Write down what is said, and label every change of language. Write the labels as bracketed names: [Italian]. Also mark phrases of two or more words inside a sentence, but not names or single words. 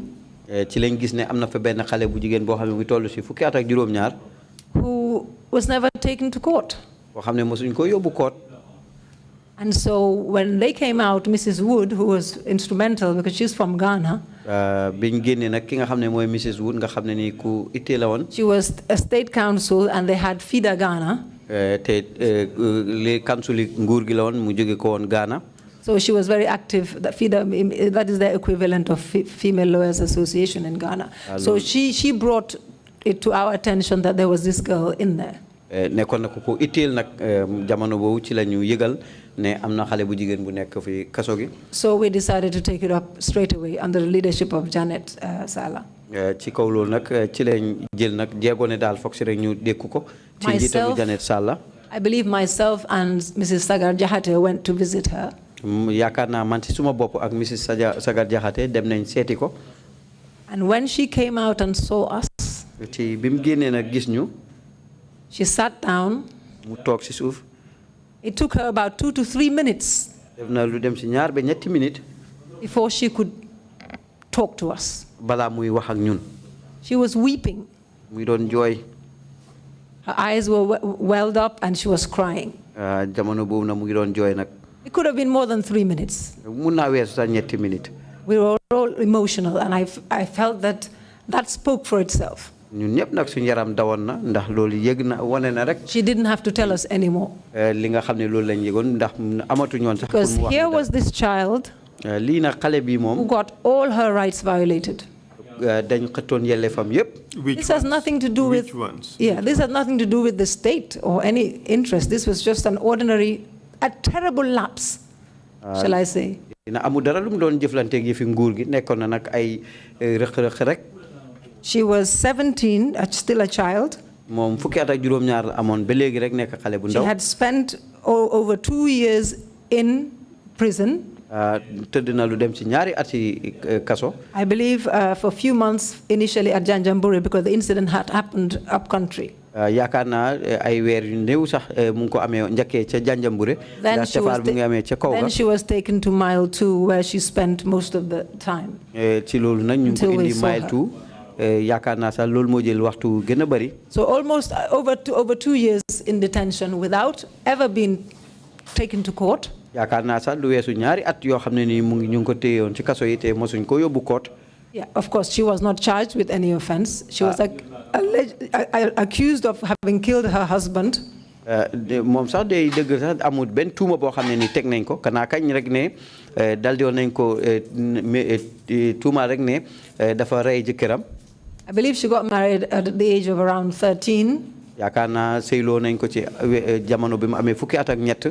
[Wolof] ci lañ gis ne am na fa benn xale bu jigéen boo xam ne mu toll si fukki at ak juróom-ñaar. [English] Who was never taken to court. [Wolof] boo xam ne mosuñ ko yóbbu court. [English] And so when they came out, Mrs. Wood, who was instrumental because she's from Ghana, [Wolof] biñ génnee nag ki nga xam ne mooy Mrs. Wood nga xam ne ni ku ittee la woon. [English] she was a state council and they had FIDA Ghana. [Wolof] te li council nguur gi la woon mu jóge ko woon Ghana. [English] So she was very active. That FIDA, that is the equivalent of Female Lawyers Association in Ghana. So she brought it to our attention that there was this girl in there. [Wolof] nekkoon na ko itteel nag jamono boobu ci la ñu yëgal ne am na xale bu jigéen bu nekk fi kaso gi. [English] So we decided to take it up straight away under the leadership of Janet Sala. [Wolof] ci kaw loolu nag ci lañ jël nag jéego ne daal foog si rek ñu dékku ko. ci njiitalu Janet Sala. [English] I believe myself and Mrs. Sagar Jahate went to visit her. [Wolof] yaakaar naa man si suma bopp ak Mrs. Sagar Jahate dem nañ seeti ko. [English] And when she came out and saw us, [Wolof] ci bi mu génnee nag gis ñu. [English] she sat down. [Wolof] mu toog si suuf. [English] It took her about 2 to 3 minutes [Wolof] def na lu dem si ñaar ba ñetti minutes. [English] before she could talk to us. [Wolof] balaa muy wax ak ñun. [English] She was weeping. [Wolof] muy doon jooy. [English] Her eyes were welled up and she was crying. [Wolof] jamono boobu na mu ngi doon jooy nag. [English] It could have been more than 3 minutes. [Wolof] mun naa weesu sax ñetti minutes. [English] We were all emotional, and I felt that spoke for itself. [Wolof] ñun ñëpp nag suñu yaram dawoon na ndax loolu yëg na wane na rek. [English] She didn't have to tell us anymore. [Wolof] li nga xam ne loolu lañ yëgoon ndax amatuñu woon sax. [English] Because here was this child. [Wolof] lii nag xale bi moom. [English] who got all her rights violated. [Wolof] dañ xëttoon yelleefam yëpp. [English] This has nothing to do with. Which ones? Yeah, this has nothing to do with the state or any interest. This was just an ordinary, a terrible lapse, shall I say? [Wolof] dina amul dara lu mu doon jëflanteeg yëfi nguur gi nekkoon na nag ay rëq-rëq rek. [English] She was 17, still a child. [Wolof] moom fukki at ak juróom-ñaar la amoon ba léegi rek nekk xale bu [English] She [Wolof] ndaw. [English] had spent over 2 years in prison. [Wolof] tëdd na lu dem ci ñaari at ci kaso. [English] I believe for a few months initially at Janjanbureh because the incident had happened up country. [Wolof] yaakaar naa ay weer yu néew sax mu ngi ko amee njëkkee ca Janjanbureh. [English] Then she was [Wolof] mu ngi amee ca kaw ga. [English] then she was taken to Mile 2 where she spent most of the time. [Wolof] ci loolu nag ñu ngi ko indi Mile 2. yaakaar naa sax loolu moo jël waxtu gën a bari. [English] So almost over 2 years in detention without ever being taken to court. [Wolof] yaakaar naa sax lu weesu ñaari at yoo xam ne nii mu ngi ñu ngi ko téyewoon ci kaso yi te mosuñ ko yóbbu court. [English] Yeah, of course, she was not charged with any offense. She was accused of having killed her husband. [Wolof] moom sax day dëgg sax amul benn tuuma boo xam ne ni teg nañ ko kanaa kañ rek ne daldi woon nañ ko tuuma rek ne dafa rey jëkkëram. [English] I believe she got married at the age of around 13. [Wolof] yaakaar naa sëyloo nañ ko ci jamono bi mu amee fukki at ak ñett.